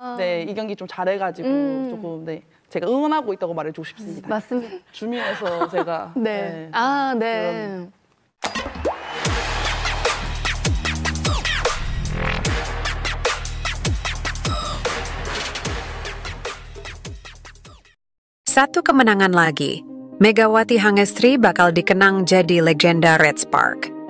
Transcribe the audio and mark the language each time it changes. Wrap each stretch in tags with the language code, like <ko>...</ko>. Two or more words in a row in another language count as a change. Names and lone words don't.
<ko>네, 이 경기 좀 잘해가지고 조금 네, 제가 응원하고 있다고 말해주고 싶습니다. 맞습니다. 주민에서 제가 네. 네.</ko> <id>Satu kemenangan lagi, Megawati Hangestri bakal dikenang jadi legenda Red Spark.</id>